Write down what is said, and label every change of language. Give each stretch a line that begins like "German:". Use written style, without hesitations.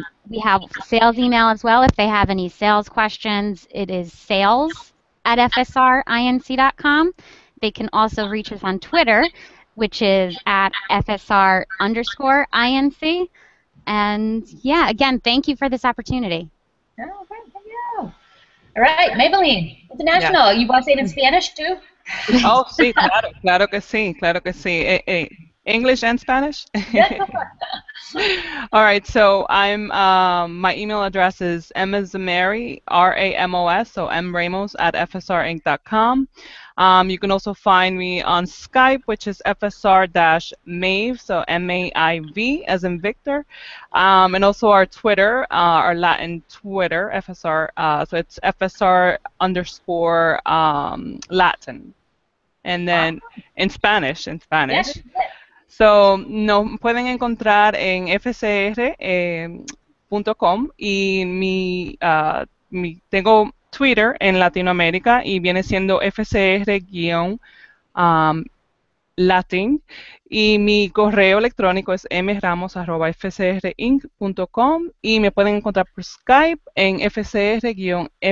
English: We have sales email as well. If they have any sales questions, it is sales@fsrinc.com. They can also reach us on Twitter, which is at @FSR_INC. And yeah, again, thank you for this opportunity. Oh, great. Thank you. All right, Maybelline, International. Yeah. You want to say it in Spanish too?
Spanish: Oh, sí, claro que sí, claro que sí.
English: English and Spanish? All right, so my email address is msmary, R-A-M-O-S, so mramos @fsrinc.com. You can also find me on Skype, which is FSR-MAVE, so M-A-I-V as in Victor. And also our Twitter, our Latin Twitter, FSR, so it's FSR_Latin. And then in Spanish. Yes.
Spanish: So, nos pueden encontrar en fsr.com y tengo Twitter en Latinoamérica y viene siendo FSR-Latin y mi correo electrónico es mramos@fsrinc.com y me pueden encontrar por Skype en FSR-MAIV.